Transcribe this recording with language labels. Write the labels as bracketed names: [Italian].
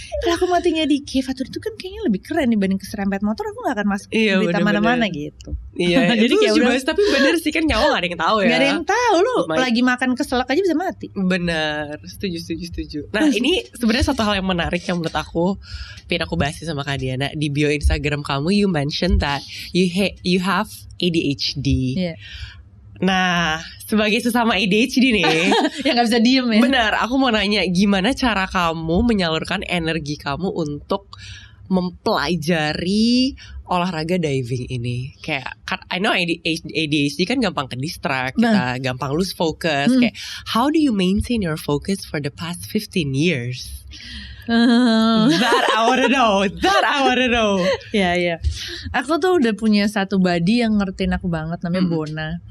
[Indonesian] Kalau aku matinya di cave atau itu kan kayaknya lebih keren dibanding keserempet motor. Aku gak akan masuk berita mana-mana gitu. Jadi kayak udah, tapi bener sih kan nyawa gak ada yang tahu ya. Gak ada yang tahu, lu lagi makan keselak aja bisa mati. Bener, setuju. Nah ini sebenarnya satu hal yang menarik yang menurut aku pengen aku bahas sama Kak Diana. Di bio Instagram kamu, [English] you mentioned that you have ADHD. [Indonesian] Nah, sebagai sesama ADHD nih yang gak bisa diem ya. Benar, aku mau nanya, gimana cara kamu menyalurkan energi kamu untuk mempelajari olahraga diving ini? Kayak, [English] I know [Indonesian] ADHD kan gampang ke distract, kita gampang [English] lose focus. Kayak, how do you maintain your focus for the past 15 years? That I wanna know. [Indonesian] Ya. Aku tuh udah punya satu buddy yang ngertiin aku banget, namanya Bona.